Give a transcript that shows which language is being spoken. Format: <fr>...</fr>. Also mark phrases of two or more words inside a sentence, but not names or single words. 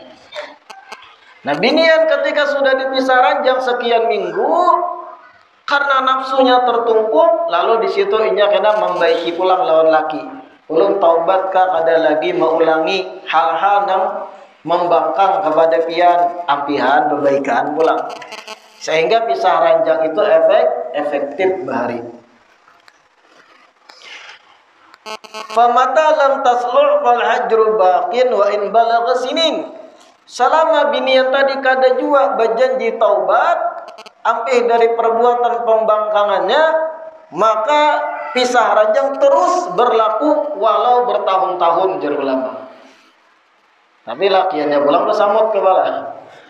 <bjn>Nah binian ketika sudah dipisah ranjang sekian minggu, karena nafsunya tertumpuk, lalu di situ inya kena membaiki pulang lawan laki. Ulun taubat ka kada lagi mengulangi hal-hal yang membangkang kepada pian ampihan berbaikan pulang. Sehingga pisah ranjang itu efektif bahari.</bjn> <ar>فمتى لم تقلع فالهجر باق وإن بلغ سنين.</ar> <bjn>Selama binian tadi kada jua berjanji taubat ampih dari perbuatan pembangkangannya, maka pisah ranjang terus berlaku walau bertahun-tahun jar ulama. Tapi lakiannya pulang bersamut kepala.</bjn>